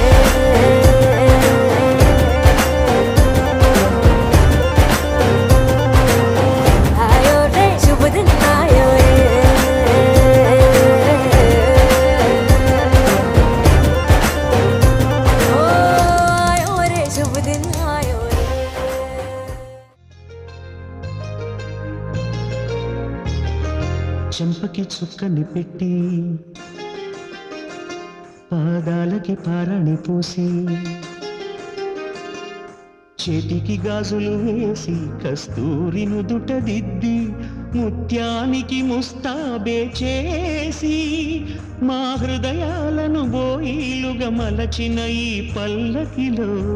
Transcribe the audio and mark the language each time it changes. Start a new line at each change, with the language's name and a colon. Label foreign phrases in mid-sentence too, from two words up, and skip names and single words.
Hindi: आयो रे शुभ दिन आयो रे ओ आयो रे शुभ दिन आयो रे
Telugu: చెంపకి చుక్కని పెట్టి పాదాలకి పారని పూసి చేతికి గాజులు వేసి కస్తూరి నుదుట దిద్ది ముత్యానికి ముస్తాబే చేసి మా హృదయాలను బోయిలుగా మలచిన ఈ పల్లకిలో